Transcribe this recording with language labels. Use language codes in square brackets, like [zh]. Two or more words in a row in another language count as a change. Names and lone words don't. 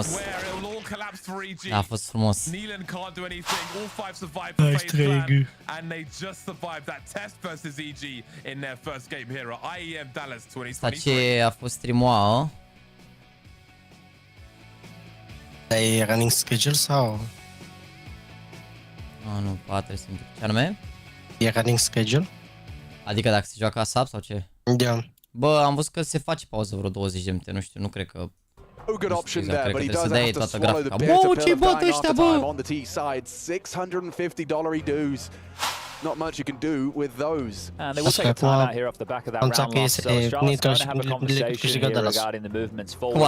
[ro] A fost frumos. Asta ce a fost stream-ul? E [en] running schedule [ro] sau? Nu, poate să intru. Ce anume? E [en] running schedule? [ro] Adică dacă se joacă sub sau ce? Da. Bă, am văzut că se face pauză vreo 20 de minute, nu știu, nu cred că... [en] Good option there, but he does have to swallow the beer to build up bang on time on the T side. $650 dues. Not much you can do with those. And they will take a timeout here off the back of that round loss. So Charlotte's going to have a conversation here regarding the movements forward.